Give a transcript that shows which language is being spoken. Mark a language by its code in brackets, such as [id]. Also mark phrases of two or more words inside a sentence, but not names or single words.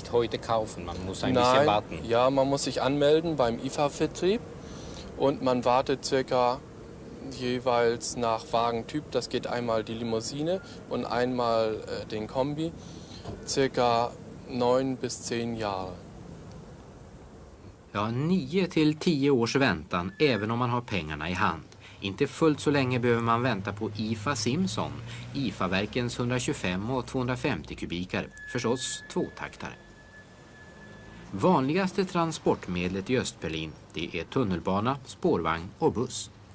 [de] nicht heute kaufen, man muss ein bisschen warten. Ja, man muss sich anmelden beim IFA-Vertrieb und man wartet circa jeweils nach Wagentyp. Das geht einmal die Limousine und einmal den Kombi, circa 9 bis 10 Jahre. [sv] Ja, 9 till 10 års väntan även om man har pengarna i hand. Inte fullt så länge behöver man vänta på IFA Simpson, IFA-verkens 125 och 250 kubikare, förstås tvåtaktare. Vanligaste transportmedlet i Östberlin, det är tunnelbana, spårvagn och buss.